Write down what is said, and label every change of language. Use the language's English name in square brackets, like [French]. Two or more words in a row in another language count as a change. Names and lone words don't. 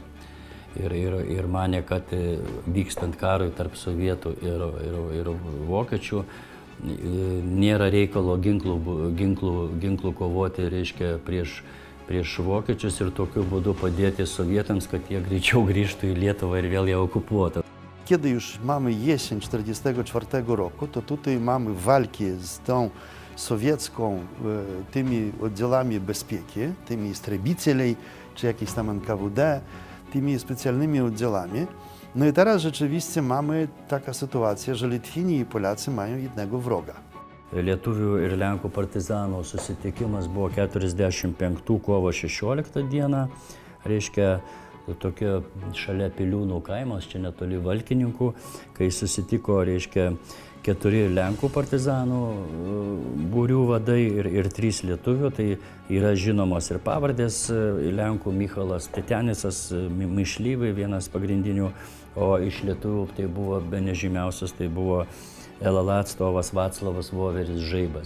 [Lithuanian] Ir manė, kad vykstant karui tarp sovietų ir vokiečių nėra reikalo ginklų kovoti, reiškia, prieš vokiečius ir tokiu būdu padėti sowietams, kad jie greičiau grįžtų į Lietuvą ir vėl ją okupuotų. [Polish] Kiedy już mamy jesień 1944 roku, to tutaj mamy walki z tą sowiecką, tymi oddziałami bezpieki, tymi Istrebitelej, czy jakieś tam NKWD, tymi specjalnymi oddziałami. No i teraz rzeczywiście mamy taka sytuacja, że Litwini i Polacy mają jednego wroga. [Lithuanian] Lietuvių ir Lenkų partizanų susitikimas buvo 45 kovo 16 dieną, reiškia, tokia šalia Piliūnų kaimas, čia netoli Valkininkų, kai susitiko, reiškia, 4 Lenkų partizanų būrių vadai ir 3 lietuvių, tai yra žinomos ir pavardės Lenkų Michalas Tetenisas, Mišlyvai, vienas pagrindinių, o iš lietuvių tai buvo bene žymiausias, tai buvo LLA atstovas Vaclavas Voveris Žaibas.